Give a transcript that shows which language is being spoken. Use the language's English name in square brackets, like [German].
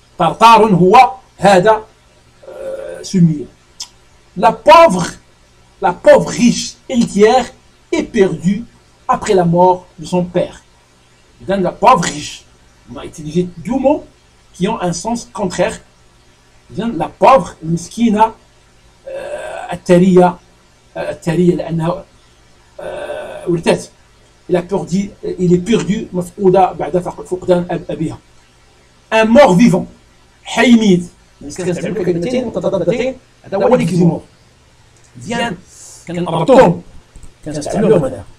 [French] Tartar هو هذا sumier. La pauvre riche héritière est perdue après la mort de son père. Dans la pauvre riche, on a utilisé deux mots qui ont un sens contraire. Dans la pauvre, [Arabic] المسكينة الثرية لأنها ولدت. [French] il est perdu [Arabic] مفقودة بعد فقدان أبيها. [French] un mort vivant [Arabic] حي ميت، كنستعملوا كلمتين متضادتين، هذا هو ليكزيمور مزيان كنربطوهم كنستعملوهم.